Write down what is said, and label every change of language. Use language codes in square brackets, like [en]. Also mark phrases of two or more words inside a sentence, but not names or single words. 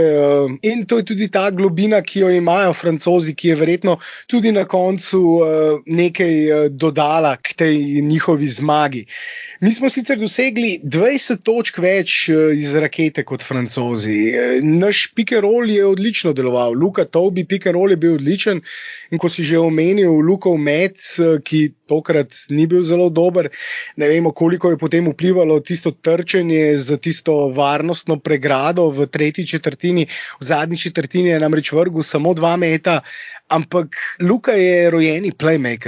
[sl] In to je tudi ta globina, ki jo imajo Francozi, ki je verjetno tudi na koncu nekaj dodala k tej njihovi zmagi. Mi smo sicer dosegli 20 točk več iz rakete kot Francozi. Naš [en] pick and roll [sl] je odlično deloval. Luka Tobey [en] pick and roll [sl] je bil odličen in ko si že omenil Lukov met, ki tokrat ni bil zelo dober, ne vemo, koliko je potem vplivalo tisto trčenje za tisto varnostno pregrado v 3. četrtini. V zadnji četrtini je namreč vrgel samo 2 meta, ampak Luka je rojeni playmaker.